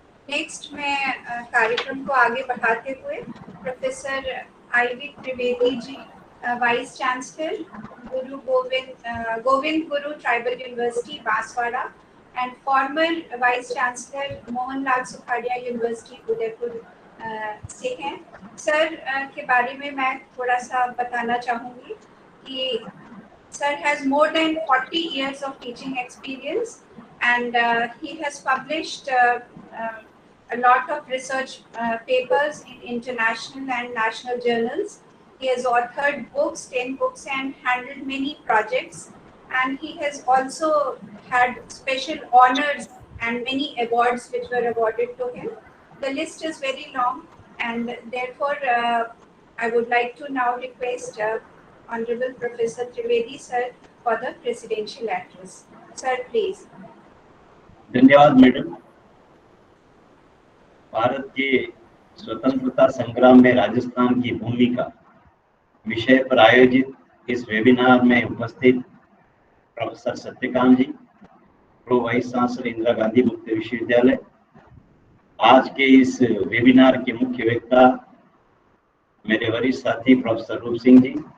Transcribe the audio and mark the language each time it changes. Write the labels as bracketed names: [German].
[Hindi] Next मैं कार्यक्रम को आगे बढ़ाते हुए professor IV Trivedi ji, vice chancellor Guru Govind Guru tribal university Banswara and farmer vice chancellor Mohanlal Sukhadia university Udaipur से हैं। सर के बारे में मैं थोड़ा सा बताना चाहूँगी कि [English] sir has more than 40 years of teaching experience and he has published a lot of research papers in international and national journals. He has authored books, 10 books, and handled many projects. And he has also had special honors and many awards which were awarded to him. The list is very long, and therefore I would like to now request Honorable Professor Trivedi sir for the presidential address. Sir, please. [Hindi] धन्यवाद madam. Bharat के स्वतंत्रता संग्राम में राजस्थान की भूमिका विषय पर आयोजित इस वेबिनार में उपस्थित प्रोफेसर सत्यकांत जी, pro vice chancellor Indira Gandhi मुक्त विश्वविद्यालय, आज के इस वेबिनार के मुख्य वक्ता मेरे वरिष्ठ साथी प्रोफेसर रूप सिंह जी,